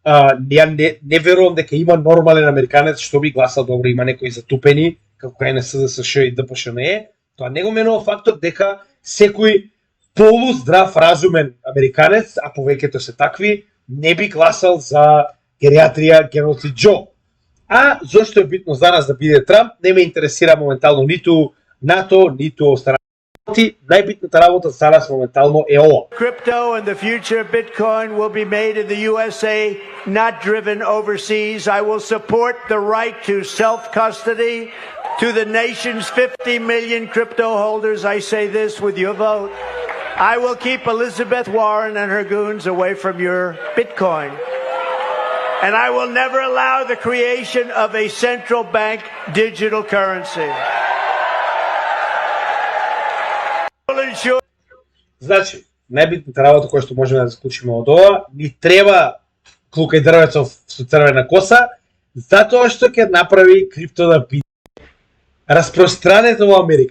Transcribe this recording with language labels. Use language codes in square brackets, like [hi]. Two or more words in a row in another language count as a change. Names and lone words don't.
[mk] Не верувам дека има нормален американец што би гласал добро, има некои затупени како кај на СДСШ и ДПШНЕ, тоа не го менува фактот дека секој полуздрав, разумен американец, а повеќето се такви, не би гласал за гериатрија геноцид Џо. А зошто е битно за нас да биде Трамп, не ме интересира моментално ниту НАТО, ниту останати. Најбитната работа за нас моментално е ова. [en] Crypto and the future of Bitcoin will be made in the USA, not driven overseas. I will support the right to self-custody. To the nation's 50 million crypto holders, I say this with your vote. I will keep Elizabeth Warren and her goons away from your Bitcoin. And I will never allow the creation of a central bank digital currency. [mk] Значи, најбитната работа која што можеме да заклучиме од ова, ни треба Клука и Дрвецов со црвена коса, затоа што ќе направи крипто да биде распространето во Америка.